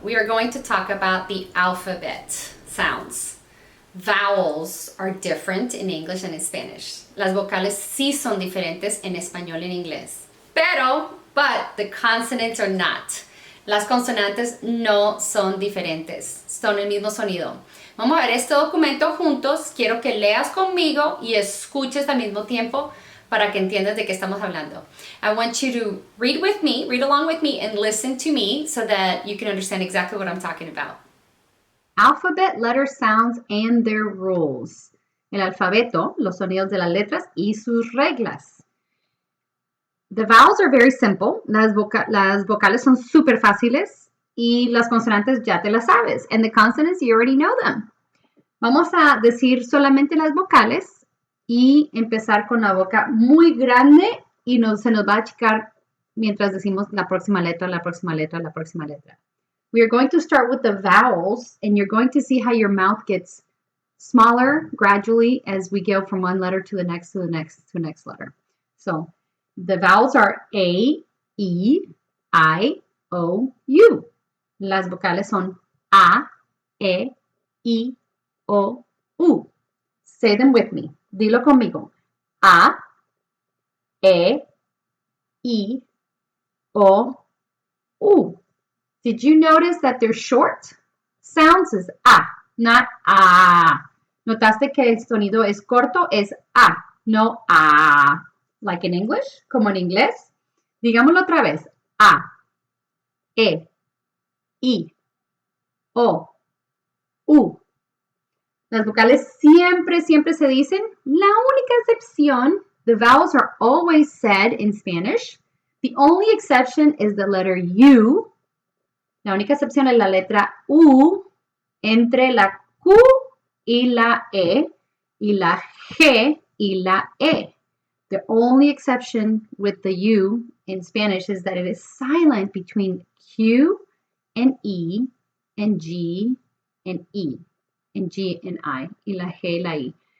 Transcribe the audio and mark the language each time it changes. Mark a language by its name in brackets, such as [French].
[English] We are going to talk about the alphabet sounds. Vowels are different in English and in Spanish. [Spanish] Las vocales sí son diferentes en español y en inglés. [English] But the consonants are not. [Spanish] Las consonantes no son diferentes, son el mismo sonido. Vamos a ver este documento juntos. Quiero que leas conmigo y escuches al mismo tiempo para que entiendas de qué estamos hablando. [English] I want you to read with me, read along with me, and listen to me so that you can understand exactly what I'm talking about. Alphabet, letter sounds, and their rules. [Spanish] El alfabeto, los sonidos de las letras y sus reglas. [English] The vowels are very simple. [Spanish] Las vocales son súper fáciles y las consonantes ya te las sabes. [English] And the consonants, you already know them. [Spanish] Vamos a decir solamente las vocales y empezar con la boca muy grande y se nos va a achicar mientras decimos la próxima letra, la próxima letra, la próxima letra. [English] We are going to start with the vowels, and you're going to see how your mouth gets smaller gradually as we go from one letter to the next, to the next, to the next letter. So the vowels are A, E, I, O, U. [Spanish] Las vocales son A, E, I, O, U. [English] Say them with me. [Spanish] Dilo conmigo. A, E, I, O, U. [English] Did you notice that they're short? Sounds is A, not A. [Spanish] ¿Notaste que el sonido es corto? Es A, no A. [English] Like in English, [Spanish] como en inglés. Digámoslo otra vez. A, E, I, O, U. Las vocales siempre se dicen. La única excepción, [English] the vowels are always said in Spanish. The only exception is the letter U. [Spanish] La única excepción es la letra U entre la Q y la E y la G y la E. [English] The only exception with the U in Spanish is that it is silent between Q and E and G and E and G and I [Spanish] y la G y la I.